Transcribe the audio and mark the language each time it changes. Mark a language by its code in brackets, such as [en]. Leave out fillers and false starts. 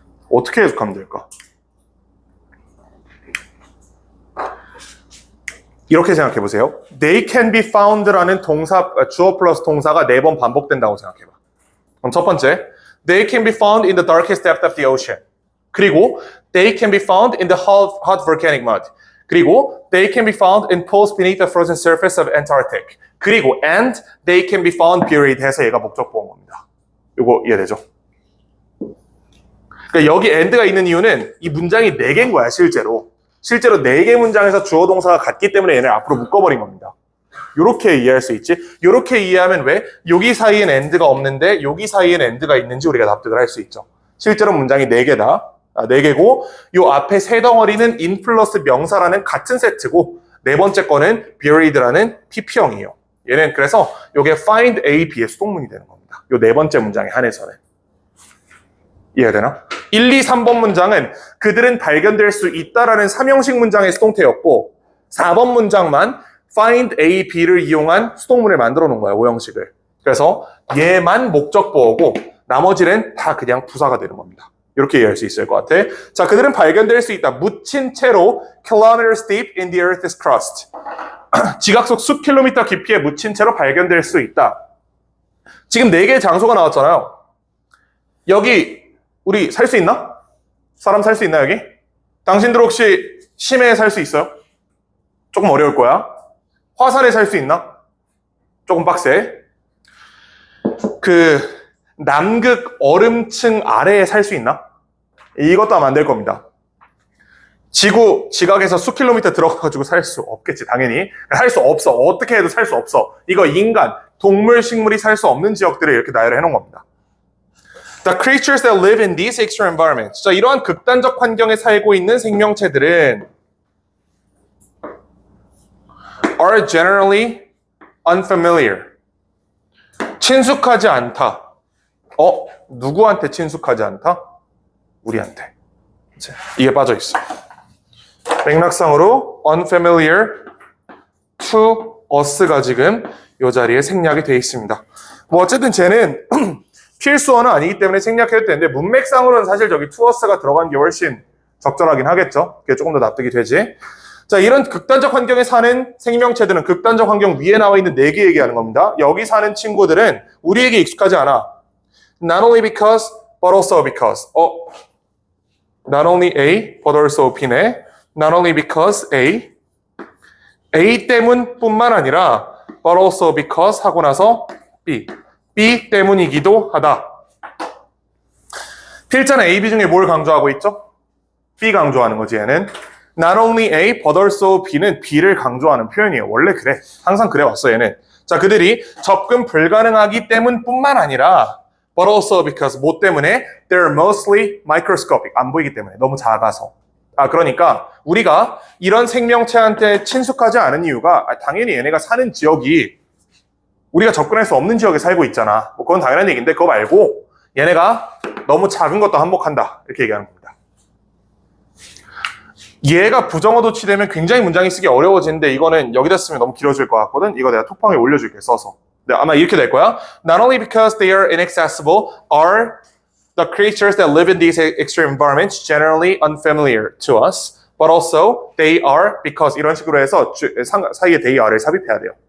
[ko] 어떻게 해석하면 될까? 이렇게 생각해 보세요. [en] They can be found [ko] 라는 동사, 주어 플러스 동사가 4번 반복된다고 생각해 봐. 그럼 첫 번째, [en] They can be found in the darkest depth of the ocean. [ko] 그리고 [en] They can be found in the hot volcanic mud. [ko] 그리고 [en] They can be found in pools beneath the frozen surface of Antarctic. [ko] 그리고 [en] and They can be found buried [ko] 해서 얘가 목적보어인 겁니다. 이거 이해되죠? 그러니까 여기 and가 있는 이유는 이 문장이 4개인 거야, 실제로 4개 문장에서 주어 동사가 같기 때문에 얘를 앞으로 묶어버린 겁니다. 요렇게 이해할 수 있지. 요렇게 이해하면 왜 여기 사이엔 and가 없는데 여기 사이엔 and가 있는지 우리가 납득을 할 수 있죠. 실제로 문장이 4개다. 4개고 요 앞에 세 덩어리는 in 플러스 명사라는 같은 세트고 네 번째 거는 buried라는 PP형이에요. 얘는 그래서 요게 find A, B의 수동문이 되는 겁니다. 요 네 번째 문장에 한해서는. 이해되나? 1, 2, 3번 문장은 그들은 발견될 수 있다라는 3형식 문장의 수동태였고 4번 문장만 find A, B를 이용한 수동문을 만들어 놓은 거야, 5형식을. 그래서 얘만 목적보어고 나머지는 다 그냥 부사가 되는 겁니다. 이렇게 이해할 수 있을 것 같아. 자, 그들은 발견될 수 있다. 묻힌 채로 [en] kilometers deep in the earth's crust. [ko] 지각속 수 킬로미터 깊이에 묻힌 채로 발견될 수 있다. 지금 4개의 장소가 나왔잖아요. 여기 우리 살 수 있나? 사람 살 수 있나 여기? 당신들 혹시 심해에 살 수 있어요? 조금 어려울 거야. 화산에 살 수 있나? 조금 빡세. 남극 얼음층 아래에 살 수 있나? 이것도 하면 안 될 겁니다. 지구 지각에서 수 킬로미터 들어가가지고 살 수 없겠지, 당연히. 살 수 없어. 어떻게 해도 살 수 없어. 이거 인간, 동물, 식물이 살 수 없는 지역들을 이렇게 나열을 해놓은 겁니다. [en] The creatures that live in these extreme environments. [ko] 자, 이러한 극단적 환경에 살고 있는 생명체들은 [en] are generally unfamiliar. [ko] 친숙하지 않다. 누구한테 친숙하지 않다? 우리한테. 이게 빠져 있어. 맥락상으로 [en] unfamiliar to us [ko] 가 지금 이 자리에 생략이 되어 있습니다. 뭐 어쨌든 쟤는 필수어는 아니기 때문에 생략해도 되는데 문맥상으로는 사실 저기 to us가 들어간 게 훨씬 적절하긴 하겠죠. 그게 조금 더 납득이 되지. 자, 이런 극단적 환경에 사는 생명체들은 극단적 환경 위에 나와 있는 4개 얘기하는 겁니다. 여기 사는 친구들은 우리에게 익숙하지 않아. [en] Not only because, but also because. Not only A, but also B네. Not only because A. [ko] A 때문뿐만 아니라 [en] but also because [ko] 하고 나서 [en] B. [ko] B 때문이기도 하다. 필자는 A, B 중에 뭘 강조하고 있죠? B 강조하는 거지, 얘는. [en] Not only A, but also B [ko] 는 B를 강조하는 표현이에요. 원래 그래. 항상 그래 왔어, 얘는. 자, 그들이 접근 불가능하기 때문뿐만 아니라 [en] but also because [ko] 뭐 때문에? [en] They're mostly microscopic. [ko] 안 보이기 때문에. 너무 작아서. 그러니까 우리가 이런 생명체한테 친숙하지 않은 이유가 당연히 얘네가 사는 지역이 우리가 접근할 수 없는 지역에 살고 있잖아. 뭐 그건 당연한 얘기인데 그거 말고 얘네가 너무 작은 것도 한몫한다. 이렇게 얘기하는 겁니다. 얘가 부정어 도치되면 굉장히 문장이 쓰기 어려워지는데 이거는 여기다 쓰면 너무 길어질 것 같거든. 이거 내가 톡방에 올려줄게, 써서. 네, 아마 이렇게 될 거야. [en] Not only because they are inaccessible are the creatures that live in these extreme environments generally unfamiliar to us, but also they are because [ko] 이런 식으로 해서 사이에 they are를 삽입해야 돼요.